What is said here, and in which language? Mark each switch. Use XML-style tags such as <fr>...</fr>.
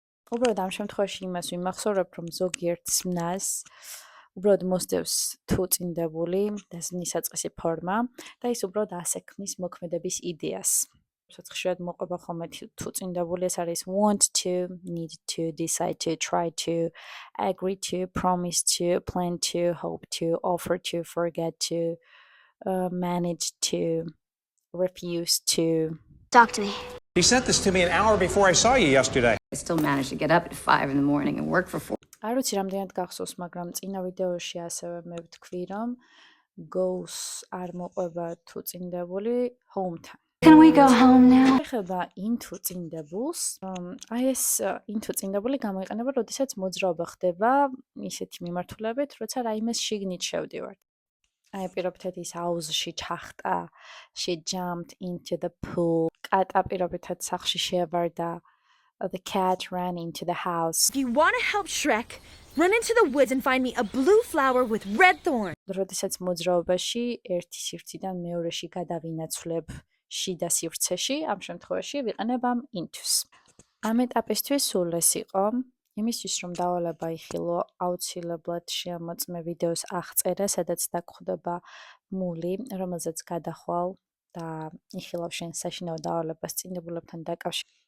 <ka>უბრალოდ ამ შემთხვევაში იმას ვიმახსოვრებ, რომ ზოგიერთ ზმნას უბრალოდ მოსდევს თუწინდებული და ზმნის საწყისი ფორმა და ის უბრალოდ ასექმნის მოქმედების იდეას. ხშირად მოყვება ხოლმე თუწინდებული, ეს არის</ka> <en>want to, need to, decide to, try to, agree to, promise to, plan to, hope to, offer to, forget to, manage to, refuse to. Talk to me. He sent this to me an hour before I saw you yesterday. I still managed to get up at 5 in the morning and work for 4.</en> <ka>არ ვიცი რამდენად გახსოვს, მაგრამ წინა ვიდეოში ასევე მე ვთქვი, რომ goes არ მოყვება თუწინდებული home-თან.</ka> <en>Can we go home now?</en> <ka>ეხება into წინდებულს. აი ეს into წინდებული გამოიყენება, როდესაც მოძრაობა ხდება ისეთი მიმართულებით, როცა რაიმეს შიგნით შევდივართ. აი პირობითად ის აუზში ჩახტა,</ka> <en>she jumped into the pool.</en> <ka>კატა პირობითად სახლში შეაბარდა.</ka> <en>The cat ran into the house. If you want to help Shrek, run into the woods and find me a blue flower with red thorns.</en> <ka>როდესაც მოძრაობაში ერთი სივრციდან მეორეში გადავინაცვლებ შიდა სივრცეში, ამ შემთხვევაში ვიყენებ ამ into-ს. ამ ეტაპისთვის სულ ეს იყო. იმისთვის რომ დავალება იხილო, აუცილებლად შეამოწმე ვიდეოს აღწერა, სადაც დაგხვდება მული, რომელზეც გადახვალ და იხილავ შენ საშინაო დავალებას წინდებულებთან დაკავშირებით.</ka>